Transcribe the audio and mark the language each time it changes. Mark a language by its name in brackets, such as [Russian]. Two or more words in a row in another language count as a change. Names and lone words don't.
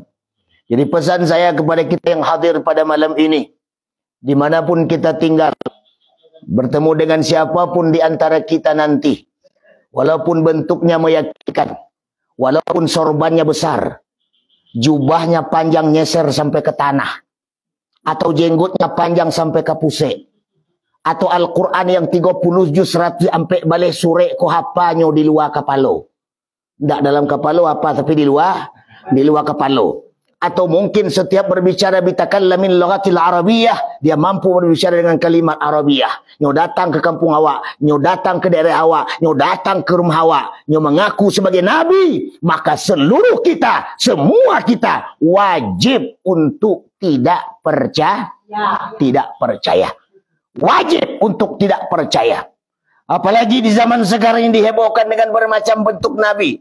[Indonesian] Jadi pesan saya kepada kita yang hadir pada malam ini, dimanapun kita tinggal, bertemu dengan siapapun di antara kita nanti, walaupun bentuknya meyakinkan, walaupun sorbannya besar, jubahnya panjang nyeser sampai ke tanah, atau jenggotnya panjang sampai ke pusek, atau Al-Quran yang 30 juz 100 sampai balik sore ko hapanya di luar kepala. Tidak dalam kepala apa, tapi di luar kepala. Atau mungkin setiap berbicara [Arabic] بتكلم من لغة العربية, [Indonesian] dia mampu berbicara dengan kalimat Arabiah. [Minangkabau] Nyo datang ke kampung awak, nyo datang ke daerah awak, nyo datang ke rumah awak, nyo mengaku sebagai Nabi, maka seluruh kita, semua kita wajib untuk tidak percaya. [Indonesian] Tidak percaya. Wajib untuk tidak percaya. Apalagi di zaman sekarang ini dihebohkan dengan bermacam bentuk Nabi.